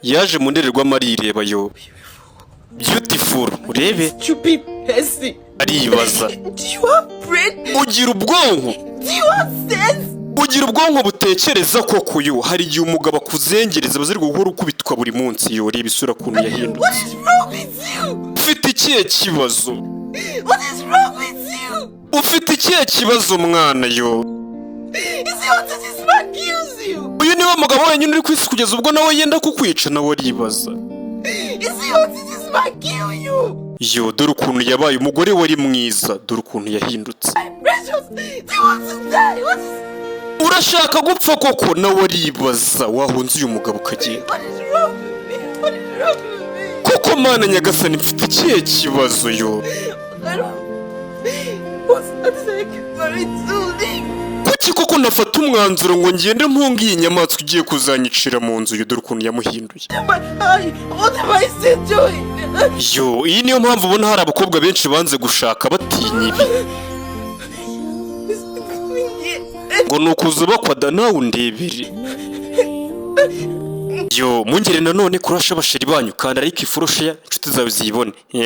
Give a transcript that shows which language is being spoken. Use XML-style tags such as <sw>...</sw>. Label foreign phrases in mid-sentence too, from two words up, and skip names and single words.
<rw>yaje mu ndorerwamo arireba yo. Beautiful, urebe.</rw> <en>Stupid person.</en> <rw>Aribaza.</rw> <en>Do you have brain?</en> <rw>Ugira ubwonko.</rw> <en>Do you have sense?</en> <rw>Ugira ubwonko butekereza koko yo. Hari igihe umugabo akuzengereza baziri guhora ukubitwa buri munsi yo. Reba isura kuntu yahindutse.</rw> <en>What is wrong with you?</en> <rw>Ufite ikihe kibazo?</rw> <en>What is wrong with you?</en> <rw>Ufite ikihe kibazo mwana yo?</rw> <en>Is he wanted this man kills you?</en> <rw>Uyu niwe mugabo wenyine uri ku isi kugeza ubwo nawe yenda kukwica nawe aribaza.</rw> <en>Is he wanted this man kill you?</en> <rw>Yo, dore ukuntu yabaye umugore wari mwiza, dore ukuntu yahindutse.</rw> <en>I'm precious. Do you want to die? What is...</en> <rw>Urashaka gupfa koko nawe aribaza, wahunze uyu mugabo ukagenda.</rw> <en>What is wrong with me? What is wrong with me?</en> <rw>Koko mana nyagasani mfite ikihe kibazo yo?</rw> <en>I don't... What's that like? Very soothing.</en> <rw>Kuki koko nafata umwanzuro ngo ngende mpunga iyi nyamaswa igiye kuzanyicira mu nzu yo, dore ukuntu yamuhinduye.</rw> <en>What am I still doing?</en> <rw>Yo, iyi niyo mpamvu ubona hari abakobwa benshi banze gushaka batinya ibi. Ngo nukuza bakwa nawe undebere. Yo, mungere nanone kurasha abasheri banyu kandi ariko ifuroshe ya inshuti zawe ziyibone.</rw>